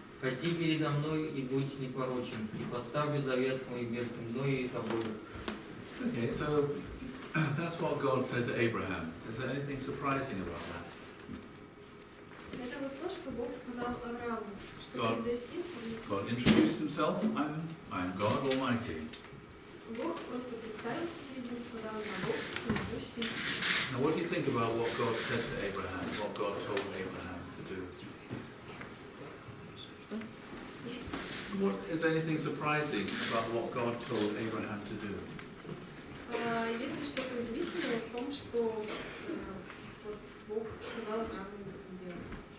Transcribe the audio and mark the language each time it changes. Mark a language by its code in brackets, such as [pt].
[ru] Ходи передо мною и будь непорочен, и поставлю завет мой между мною и тобою. [en] Okay, so that's what God said to Abraham. Is there anything surprising about that? [ru] Это вот то, что Бог сказал Аврааму. [en] God. [ru] Что здесь есть, помните? [en] God introduced himself, I'm God Almighty. [ru] Бог просто представил себе, и сказал, я Бог всемогущий. [en] Now what do you think about what God said to Abraham, what God told Abraham to do? What, is there anything surprising about what God told Abraham to do? [ru] Есть ли что-то удивительное в том, что вот Бог сказал Аврааму это делать?